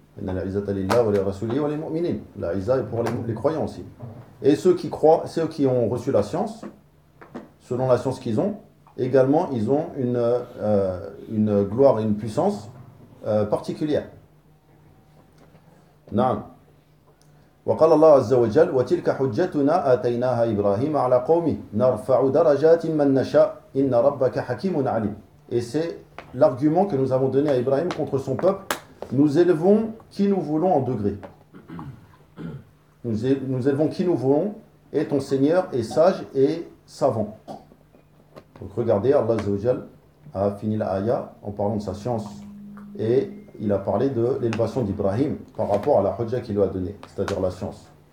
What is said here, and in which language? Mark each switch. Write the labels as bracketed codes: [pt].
[ar] Inna l'izzata lillah walil rasuli walil mu'minin. [fr] La izza est pour les croyants aussi. Et ceux qui croient, ceux qui ont reçu la science, selon la science qu'ils ont, également ils ont une gloire et une puissance particulière. [ar] Naam. وقال الله عز وجل وتلك حجتنا آتيناها إبراهيم على قومه نرفع درجات من نشاء إن ربك حكيم عليم. [fr] Et c'est l'argument que nous avons donné à Ibrahim contre son peuple. Nous élevons qui nous voulons en degré. Nous élevons qui nous voulons et ton Seigneur est sage et savant. Donc regardez, Allah عز وجل a fini la ayah en parlant de sa science et il a parlé de l'élévation d'Ibrahim par rapport à la hujja qu'il lui a donnée, c'est-à-dire la science.